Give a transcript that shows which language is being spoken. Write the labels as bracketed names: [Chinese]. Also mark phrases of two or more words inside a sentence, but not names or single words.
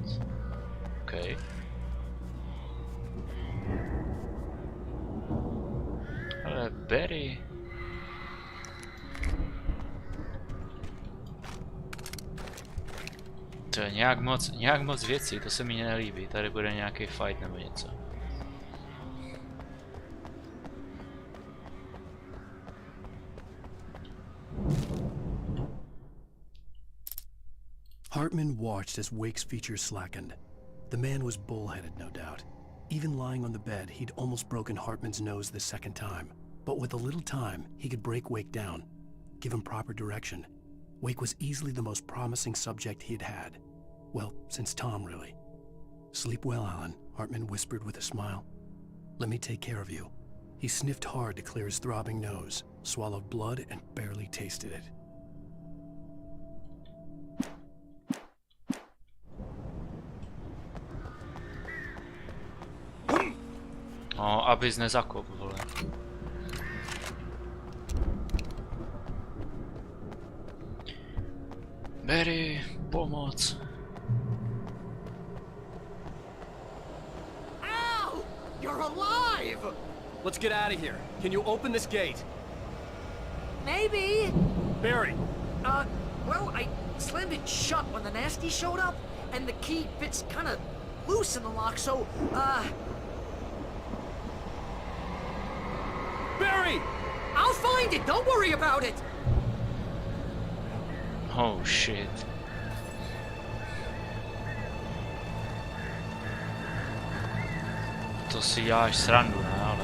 [Czech] OK. Ale Barry. To je nějak moc věcí, to se mi nelíbí. Tady bude nějaký fight nebo něco. [English] Hartman watched as Wake's features slackened. The man was bullheaded, no doubt. Even lying on the bed, he'd almost broken Hartman's nose the second time. But with a little time, he could break Wake down, give him proper direction. Wake was easily the most promising subject he had had. Well, since Tom, really. Sleep well, Alan, Hartman whispered with a smile. Let me take care of you. He sniffed hard to clear his throbbing nose, swallowed blood, and barely tasted it. [Czech] No, abys nezakop, vole. Barry, pomoc. [English] Al! You're alive! Let's get out of here. Can you open this gate? Maybe. Barry! Well, I slammed it shut when the nasty showed up, and the key fits kind of loose in the lock, so, Barry! I'll find it! Don't worry about it! Oh shit. [Czech] To si děláš srandu, ne, ale...